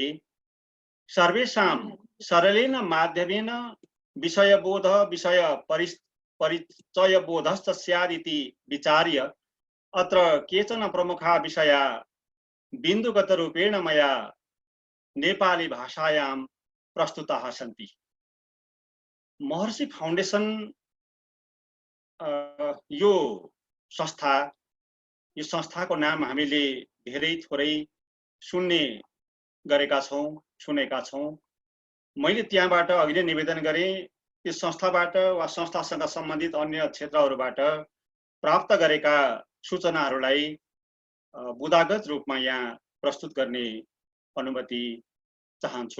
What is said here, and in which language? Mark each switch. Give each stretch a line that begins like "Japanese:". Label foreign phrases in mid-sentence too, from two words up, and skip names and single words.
Sanskrit: सर्वेषां सरलेन माध्यमेन विषयबोध विषय परिचयबोधश्च स्यात् इति विचार्य अत्र केचन प्रमुखा विषया बिन्दुगतरूपेण मया नेपाली भाषायां प्रस्तुताः सन्ति।
Nepali: महर्षि फाउंडेशन यो संस्थाको नाम हामीले धेरै थोरै सुन्ने गरेका छौं, सुनेका छौं। मैले त्यहाँबाट अहिले निवेदन गरेँ, यस संस्थाबाट वा संस्थासँग सम्बन्धित अन्य क्षेत्रहरूबाट प्राप्त गरेका सूचनाहरूलाई बुदागत रूपमा यहाँ प्रस्तुत गर्ने अनुमति चाहन्छु।